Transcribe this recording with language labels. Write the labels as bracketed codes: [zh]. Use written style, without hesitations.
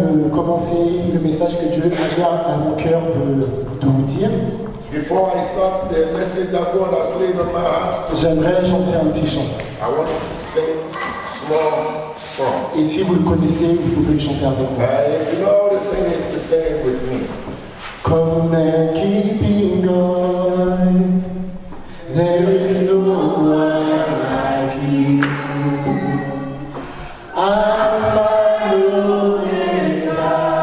[fr] commencer le message que Dieu a mis à mon cœur de vous dire, [en] before I start the message that God has laid on my heart, [fr] j'aimerais chanter un petit chant. [en] I want you to sing a small song. [fr] Et si vous le connaissez, vous pouvez le chanter avec moi. [en] And if you know how to sing it, you sing it with me. Come and keep going. There is no one like you. Alpha and Omega.